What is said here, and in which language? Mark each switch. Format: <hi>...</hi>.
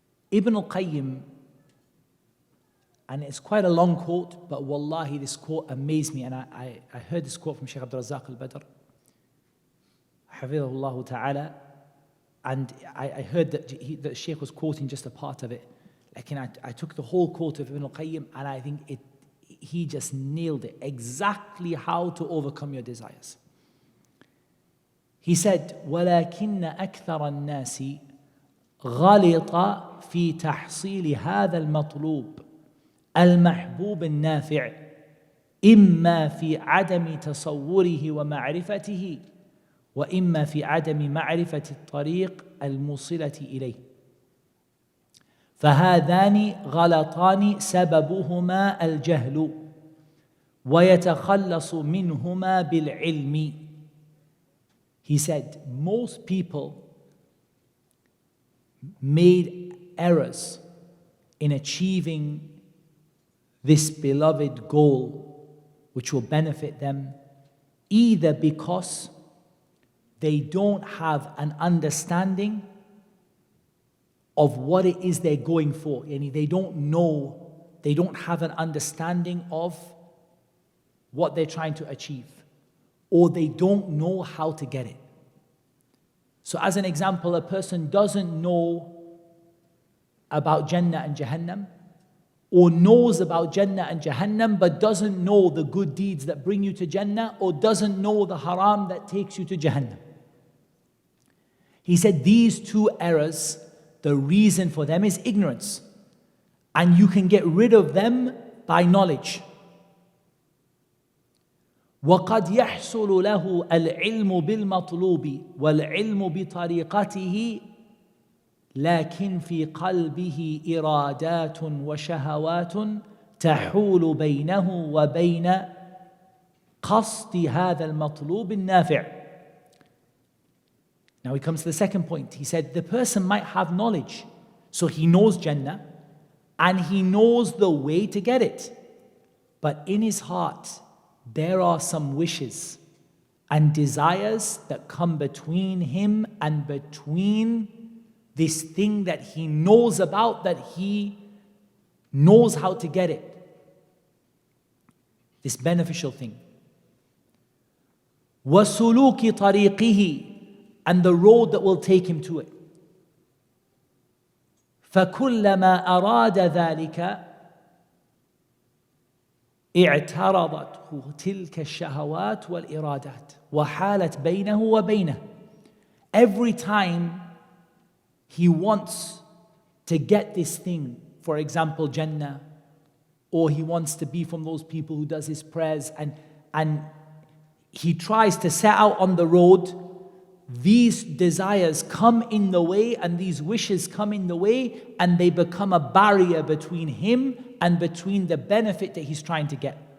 <en>Ibn al-Qayyim, and it's quite a long quote, but wallahi this quote amazed me, and I heard this quote from Shaykh Abdul Razak al-Badr, hafidhahullah ta'ala, and I heard that the Shaykh was quoting just a part of it. Like, I took the whole quote of Ibn al-Qayyim, and I think he just nailed it, exactly how to overcome your desires. He said,</en> <ar>وَلَكِنَّ أَكْثَرَ النَّاسِ غَلِطَ فِي تَحْصِيلِ هَذَا الْمَطْلُوبِ المحبوب النافع إما في عدم تصوره ومعرفته وإما في عدم معرفة الطريق الموصلة إليه فهذان غلطان سببهما الجهل ويتخلص منهما بالعلم.</ar> <en>He said, most people made errors in achieving this beloved goal, which will benefit them, either because they don't have an understanding of what it is they're going for. They don't know, they don't have an understanding of what they're trying to achieve, or they don't know how to get it. So as an example, a person doesn't know about Jannah and Jahannam, or knows about Jannah and Jahannam but doesn't know the good deeds that bring you to Jannah, or doesn't know the haram that takes you to Jahannam. He said these two errors, the reason for them is ignorance. And you can get rid of them by knowledge.</en> <ar>وَقَدْ يَحْصُلُ لَهُ الْعِلْمُ بِالْمَطْلُوبِ وَالْعِلْمُ بِطَرِيقَتِهِ لكن في قلبه إرادات وشهوات تحول بينه وبين قصد هذا المطلوب النافع.</ar> <en>Now he comes to the second point. He said the person might have knowledge. So he knows Jannah and he knows the way to get it. But in his heart, there are some wishes and desires that come between him and between this thing that he knows about, that he knows how to get it. This beneficial thing.</en> <ar>وَسُلُوكِ طَرِيقِهِ,</ar> <en>and the road that will take him to it.</en> <ar>فَكُلَّمَا أَرَادَ ذَلِكَ اعترضته تلك الشهوات والإرادات وحالت بينه وبينه.</ar> <en>Every time he wants to get this thing, for example, Jannah, or he wants to be from those people who does his prayers, and he tries to set out on the road, these desires come in the way and these wishes come in the way, and they become a barrier between him and between the benefit that he's trying to get.</en>